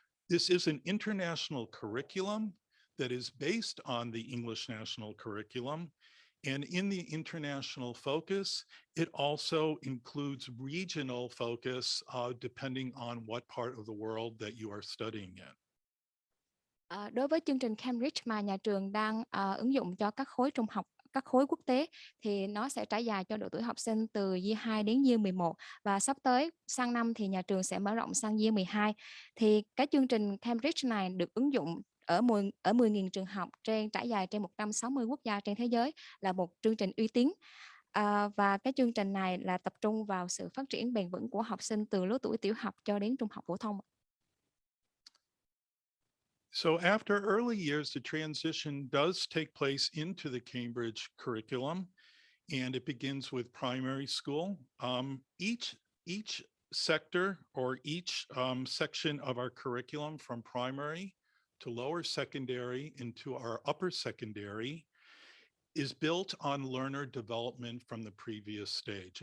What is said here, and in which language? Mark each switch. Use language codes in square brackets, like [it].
[en] This is an international curriculum that is based on the English national curriculum. And in the international focus, it also includes regional focus depending on what part of the world that you are studying in. [vi] Đối với chương trình Cambridge mà nhà trường đang ứng dụng cho các khối trung học, các khối quốc tế thì nó sẽ trải dài cho độ tuổi học sinh từ Year 2 đến Year 11 và sắp tới sang năm thì nhà trường sẽ mở rộng sang Year 12. Thì cái chương trình Cambridge này được ứng dụng ở 10.000 trường học trải dài trên 160 quốc gia trên thế giới, là một chương trình uy tín. Và cái chương trình này là tập trung vào sự phát triển bền vững của học sinh từ lứa tuổi tiểu học cho đến trung học phổ thông. [en] So after early years, the transition does take place into the Cambridge curriculum, and it begins with primary school. Each sector or each section of our curriculum, from primary to lower secondary into our upper secondary, is built on learner development from the previous stage.